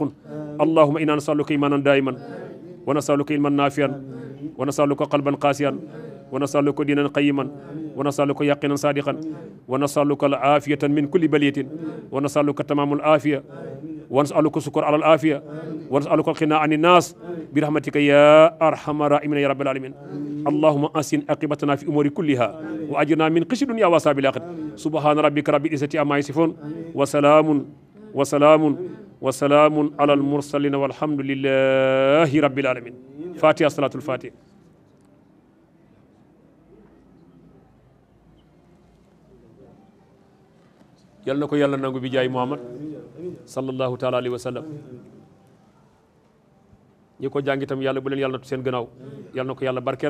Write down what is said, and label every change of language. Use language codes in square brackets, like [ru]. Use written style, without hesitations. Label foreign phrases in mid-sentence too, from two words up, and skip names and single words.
[ar] اللهم إنا نسألك إيمانا دائما ونسألك علما نافعا ونسألك قلبا قاسيا ونسألك دينا قيما ونسألك يقينا صادقا ونسألك العافية من كل بلية ونسألك تمام العافية ونسألك شكر على العافية ونسألك الغنى عن الناس برحمتك يا أرحم الراحمين يا رب العالمين. اللهم أحسن عاقبتنا في أمور كلها وأجرنا من خزي الدنيا وعذاب الآخرة. سبحان ربك رب العزة عما يصفون وسلام على المرسلين والحمد لله رب العالمين. فاتحة صلاة الفاتحة. [wo] yal na ko yàlla nangu bi jaay Muhammad [ar] صلى الله تعالى عليه وسلم. [wo] ñi ko jàng itam yàlla bu leen yàlla natu seen gannaaw yal na ko yàlla barkeel.